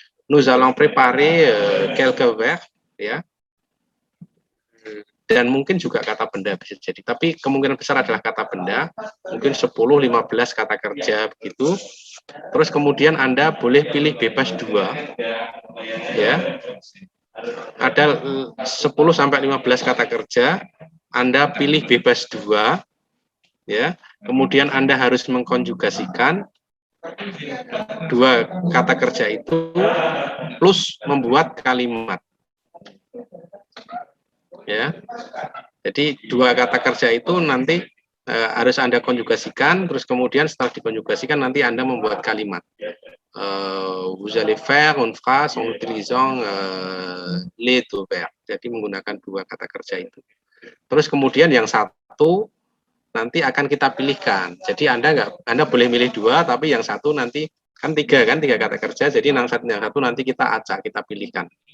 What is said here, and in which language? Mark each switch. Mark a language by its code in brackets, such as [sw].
[fr] Nous allons préparer quelques verbes, ya. [id] Dan mungkin juga kata benda bisa jadi. Tapi kemungkinan besar adalah kata benda. Mungkin 10-15 kata kerja begitu. Terus kemudian Anda boleh pilih bebas 2. Ya. Ada 10-15 kata kerja. Anda pilih bebas 2. Ya. Kemudian Anda harus mengkonjugasikan 2 kata kerja itu plus membuat kalimat. Ya. Jadi 2 kata kerja itu nanti harus Anda konjugasikan, terus kemudian setelah dikonjugasikan nanti Anda membuat kalimat. [fr] Vous allez faire une phrase en utilisant les deux verbes. [id] Jadi menggunakan dua kata kerja itu. Terus kemudian yang satu nanti akan kita pilihkan. Jadi Anda boleh milih dua, tapi yang satu nanti kan tiga kata kerja. Jadi yang satu nanti kita acak, kita pilihkan.